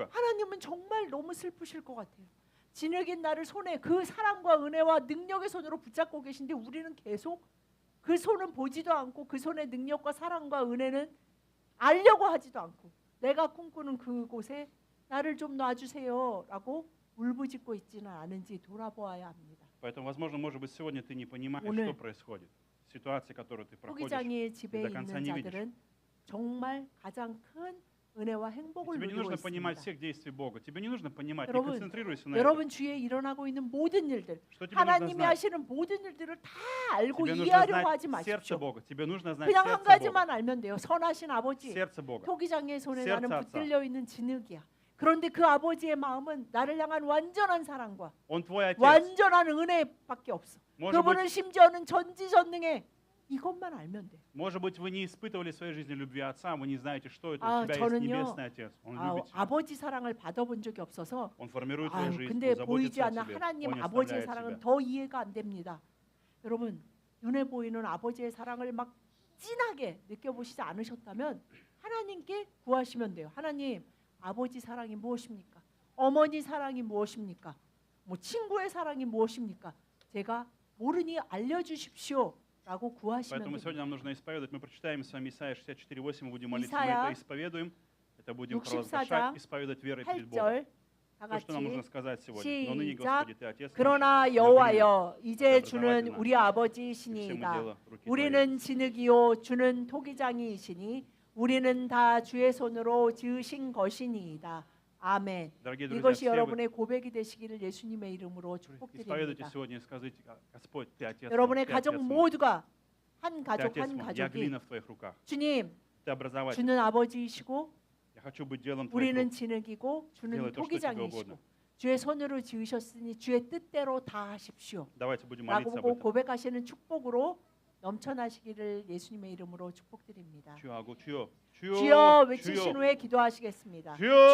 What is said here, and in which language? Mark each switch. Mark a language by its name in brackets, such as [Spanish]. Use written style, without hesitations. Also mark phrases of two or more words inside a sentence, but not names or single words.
[Korean] 하나님은 정말 너무 슬프실 것 같아요. 진흙인 나를 손에 그 사랑과 은혜와 능력의 손으로 붙잡고 계신데 우리는 계속 그 손은 보지도 않고 그 손의 능력과 사랑과 은혜는 알려고 하지도 않고 내가 꿈꾸는 그곳에 나를 좀 놔주세요라고 울부짖고 있지는 않은지 돌아보아야 합니다. [Russian] Поэтому, возможно, может быть, сегодня ты не понимаешь, [Korean] 오늘 [Russian] что происходит. Ситуация, которую ты проходишь. [Korean] 토기장의 집에 [Russian] до конца [Korean] 있는 [Russian] не видишь. [Korean] 자들은 정말 가장 큰 은혜와 행복을 [Russian] Тебе не [Korean] 누리고 [Russian] нужно понимать [Korean] 있습니다. [Russian] всех действий Бога. Тебе не нужно понимать. Не [Korean] 여러분, [Russian] концентрируйся на этом. [Korean] 여러분 주위에 일어나고 있는 모든 일들 [Russian] Что тебе нужно [Korean] 하나님이 [Russian] знать? [Korean] 하시는 모든 일들을 다 알고 [Russian] Тебе нужно [Korean] 이해하려고 하지 [Russian] знать сердце [Korean] 마십시오. [Russian] Бога. Тебе нужно знать [Korean] 그냥 한 [Russian] сердце Бога. [Korean] 가지만 알면 돼요. 선하신 아버지, [Russian] Сердце Бога. [Korean] 토기장의 손에 [Russian] сердце [Korean] 나는 [Russian] отца. [Korean] 붙들려 있는 진흙이야. 그런데 그 아버지의 마음은 나를 향한 완전한 사랑과 [Russian] Он твой отец. [Korean] 완전한 은혜밖에 없어. [Russian] Может [Korean] 그분은 [Russian] быть, [Korean] 심지어는 전지전능해. 이것만 알면 돼. [Russian] может быть, вы не испытывали в своей жизни любви отца, вы не знаете, что это. [Korean] 아, [Russian] У тебя есть [Korean] 저는요, [Russian] небесный отец. Он любит тебя. [Korean] 아버지 사랑을 받아본 적이 없어서 [Russian] Он формирует твою жизнь, [Korean] 근데 [Russian] он [Korean] 보이지 [Russian] заботится о [Korean] 않는 [Russian] тебе. [Korean] 하나님 [Russian] Он не [Korean] 아버지의 [Russian] оставляет [Korean] 사랑은 [Russian] тебя. [Korean] 더 이해가 안 됩니다. 여러분 눈에 보이는 아버지의 사랑을 막 진하게 느껴보시지 않으셨다면 하나님께 구하시면 돼요. 하나님 아버지 사랑이 무엇입니까? 어머니 사랑이 무엇입니까? 뭐 친구의 사랑이 무엇입니까? 제가 모르니 알려주십시오라고 구하시면 [Russian] Поэтому [Korean] 됩니다. [Russian] сегодня нам нужно исповедовать. Мы прочитаем с вами Исайя 64:8, мы будем молиться, Исайя мы это исповедуем. Это будем 64 провозглашать, исповедовать верой перед Богом. [Korean] 8절 다 [Russian] То, что нам нужно [Korean] 같이 [Russian] сказать сегодня. Но ныне, [Korean] 시작. [Russian] Господи, Ты Отец наш, [Korean] 그러나 [Russian] любви [Korean] 여호와여 이제 [Russian] преобразователь [Korean] 주는 [Russian] наш, [Korean] 우리 [Russian] и всему [Korean] 아버지이시니이다. дело руки Твоей. 우리는 진흙이요 주는 토기장이시니 우리는 다 주의 손으로 지으신 것이니이다. 아멘. [Russian] Дорогие друзья, [Korean] 이것이 [Russian] все вы [Korean] 여러분의 고백이 되시기를 예수님의 이름으로 [Russian] исповедуйте [Korean] 축복드립니다. [Russian] сегодня и скажите: Господь, Ты Отец мой, [Korean] 여러분의 [Russian] Ты [Korean] 가족 [Russian] Отец мой, [Korean] 모두가 한 [Russian] Ты [Korean] 가족 [Russian] Отец [Korean] 한 [Russian] мой, я [Korean] 가족이 [Russian] глина в Твоих руках, [Korean] 주님 [Russian] Ты образователь, [Korean] 주는 아버지이시고 [Russian] я хочу быть делом Твоих [Korean] 우리는 [Russian] рук. [Korean] 진흙이고 주는 [Russian] делай то, что тебе [Korean] 토기장이시고 [Russian] угодно. [Korean] 주의 손으로 지으셨으니 주의 뜻대로 다 하십시오. [Russian] Давайте будем молиться об [Korean] 라고 [Russian] этом. [Korean] 고백하시는 축복으로 넘쳐나시기를 예수님의 이름으로 축복드립니다. 주여 하고 주여, 주여 외치신 후에 기도하시겠습니다. 주여.